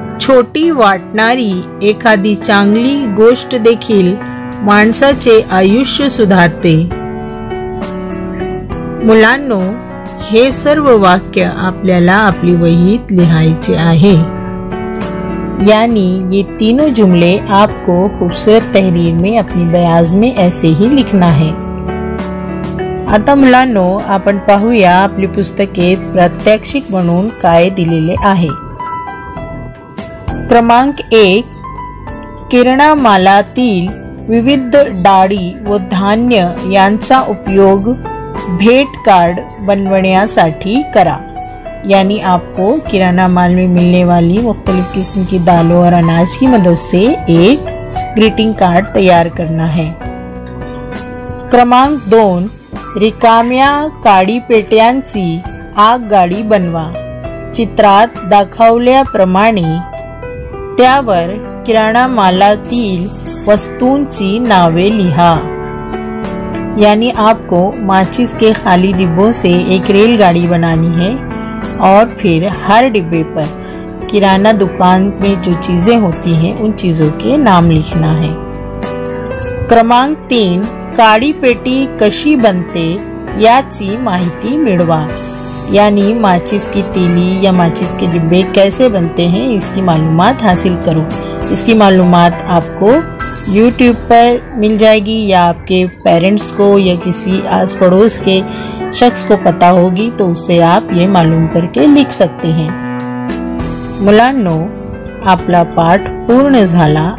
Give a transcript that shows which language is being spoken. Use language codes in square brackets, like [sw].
[mr] छोटी वाटणारी एखादी चांगली गोष्ट देखील माणसाचे आयुष्य सुधारते। मुलांनो, हे सर्व वाक्य आपल्याला आपली वहीत लिहायचे आहे। [hi] यानी ये तीनों जुमले आपको खूबसूरत तहरीर में अपनी बयाज में ऐसे ही लिखना है। [mr] आता मुलांनो, आपण पाहूया आपली पुस्तकेत प्रात्यक्षिक म्हणून काय दिलेले आहे। क्रमांक 1, किराणामालातील विविध डाळी व धान्य यांचा उपयोग भेंट कार्ड बनवण्यासाठी करा। [hi] यानी आपको किराना माल में मिलने वाली मुख्तलिफ किस्म की दालों और अनाज की मदद से एक ग्रीटिंग कार्ड तैयार करना है। [mr] क्रमांक 2, रिकाम्या काडीपेट्यांची आगगाडी बनवा। चित्रात दाखवल्याप्रमाणे त्यावर किराणा मालातील वस्तूंची नावे लिहा। [hi] यानी आपको माचिस के खाली डिब्बों से एक रेलगाड़ी बनानी है और फिर हर डिब्बे पर किराना दुकान में जो चीज़ें होती हैं उन चीज़ों के नाम लिखना है। क्रमांक 3, काडी पेटी कशी बनते याची माहिती मिळवा। यानी माचिस की तीली या माचिस के डिब्बे कैसे बनते हैं इसकी मालूमात हासिल करो। इसकी मालूमात आपको YouTube पर मिल जाएगी या आपके पेरेंट्स को या किसी आस पड़ोस के शख्स को पता होगी तो उससे आप ये मालूम करके लिख सकते हैं। [mr] मुलांनो, आपला पाठ पूर्ण झाला।